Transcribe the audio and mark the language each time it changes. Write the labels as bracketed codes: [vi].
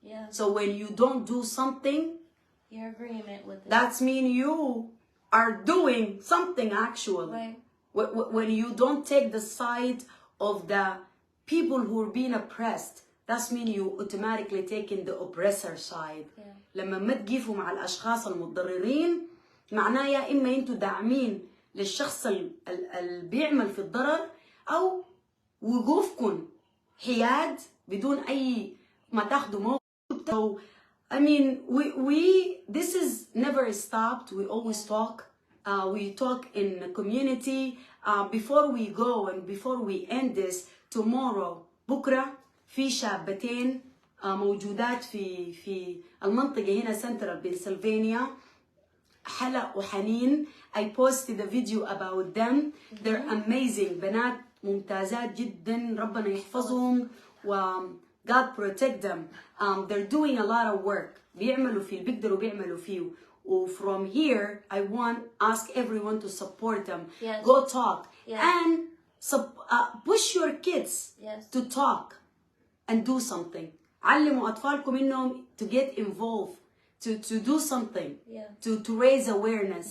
[en] So when you don't do something, your agreement with it. That's mean you are doing something actually. Right. When you don't take the side of the people who are being oppressed, that's mean you automatically taking the oppressor side. [ar] لما ما تقفوا مع الأشخاص المتضررين معناه يا إما أنتوا داعمين للشخص اللي بيعمل في الضرر أو وقوفكم حياد بدون أي ما تاخدوا موقف. [en] So I mean this is never stopped. We always talk. We talk in the community. Before we go and before we end this, tomorrow [ar] بكرة في شابتين موجودات في المنطقة هنا سنترال بنسلفانيا حلا وحنين. [en] I posted a video about them. They're amazing. [ar] بنات ممتازات جدا. ربنا يحفظهم و [en] God protect them. They're doing a lot of work. [ar] بيعملوا فيه بيقدروا بيعملوا فيه. [en] From here, I want ask everyone to support them. Go talk and push your kids to talk and do something. [ar] علموا أطفالكم إنهم [en] to get involved, to do something, to raise awareness.